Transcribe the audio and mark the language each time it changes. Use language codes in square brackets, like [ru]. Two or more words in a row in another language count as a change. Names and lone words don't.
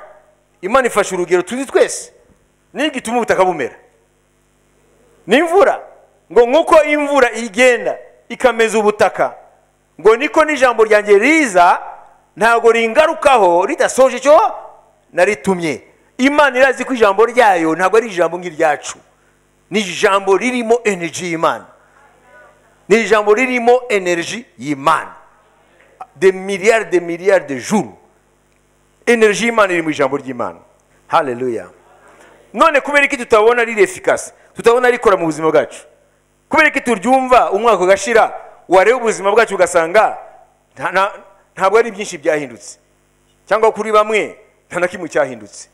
[rw] Imana ifashe urugero tuzi twese. N'igituma ubutaka bumera n'imvura, ngo nkuko imvura igenda ikameza ubutaka, ngo niko n'ijambo ryanjye riza, ntago ringarukaho ridasoje icyo naritumye. Imana irazi ko ijambo ryayo ntago ari ijambo nk'iryacu, ni ijambo ririmo energy y'Imana, ni ijambo ririmo energy y'Imana, [fr] de milliards de jours. [rw] Energy y'Imana iri mu ijambo ry'Imana. Haleluya. None kubera iki tutabona riri efficace, tutabona rikora mu buzima bwacu? Kubera iki turyumva umwaka ugashira, wareba ubuzima bwacu ugasanga ntabwo ari byinshi byahindutse, cyangwa kuri bamwe nta na kimwe cyahindutse?